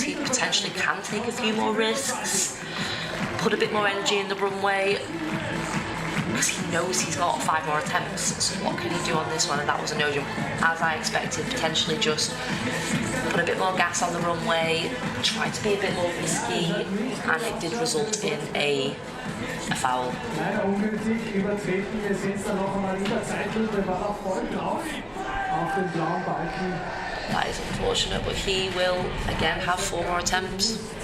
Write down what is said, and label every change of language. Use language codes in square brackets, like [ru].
[en] He potentially can take a few more risks, put a bit more energy in the runway because he knows he's got 5 more attempts. So what can he do on this one? And that was a no jump, as I expected. Potentially just put a bit more gas on the runway, try to be a bit more risky, and it did result in a foul. [de] Leider ungünstig übertreten. Wir sehen es dann noch einmal in der Zeitlupe. War auch voll drauf auf den blauen Balken. [en] That is unfortunate, but he will again have 4 more attempts.